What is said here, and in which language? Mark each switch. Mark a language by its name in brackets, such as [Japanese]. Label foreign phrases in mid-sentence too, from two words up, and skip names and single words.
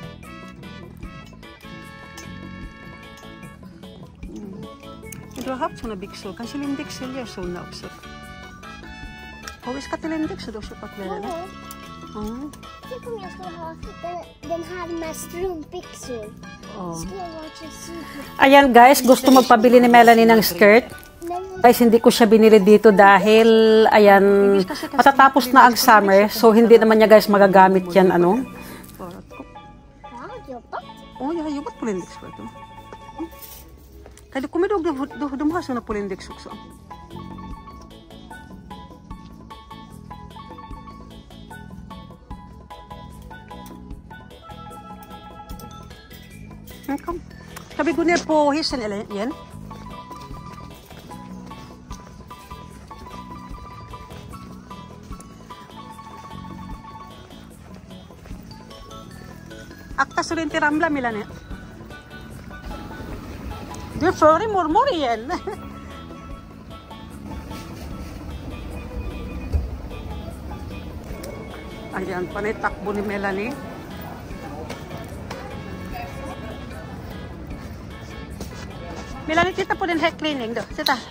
[Swedish] Du har haft såna byxor. Kanske Lindex säljer såna också. Och vi ska till Lindex och då köpa kläder. Mm. Tänk om jag skulle ha den här med strumpbyxor. Oh. Skulle vara super. [Filipino] Ayan guys, gusto magpabili ni Melanie ng skirt. Guys, hindi ko siya binili dito dahil, ayan, matatapos na ang summer. So, hindi naman niya guys magagamit yan, ano. [Swedish] Ja, jobbat. Oh, jag har jobbat på Lindex förut. Du kommer ihåg, de har såna på Lindex också. Kom. Ska vi gå ner på hissen eller igen? Akta så du inte ramlar Melanie. Du är före mormor igen. [Filipino] Ayan, panay takbo ni Melanie. [Swedish] Melanie, titta på den här cleaning då. Titta.